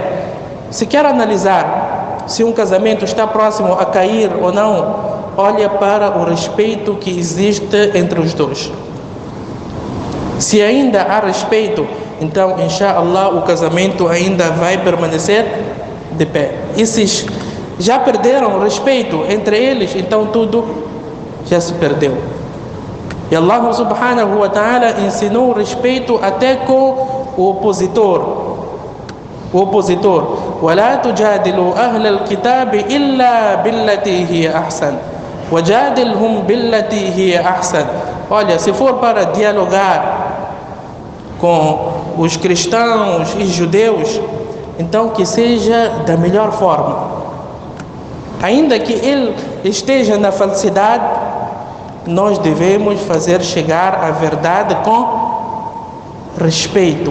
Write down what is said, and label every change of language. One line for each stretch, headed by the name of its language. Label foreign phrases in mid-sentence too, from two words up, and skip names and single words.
Portuguese: Se quer analisar se um casamento está próximo a cair ou não, olha para o respeito que existe entre os dois. Se ainda há respeito, então, inshallah, o casamento ainda vai permanecer de pé. E se já perderam o respeito entre eles, então tudo já se perdeu. E
Arabic: الله سبحانه وتعالى
Portuguese: ensinou o respeito até com o opositor. O opositor:
Arabic: وَلَا تُجَادِلُوا أَهْلَ الْكِتَابِ إِلَّا بِالَّتِي هِيَ أَحْسَنُ وَجَادِلْهُمْ بِالَّتِي هِيَ أَحْسَنُ.
Portuguese: Olha, se for para dialogar com os cristãos e judeus, então que seja da melhor forma. Ainda que ele esteja na falsidade, nós devemos fazer chegar a verdade com respeito.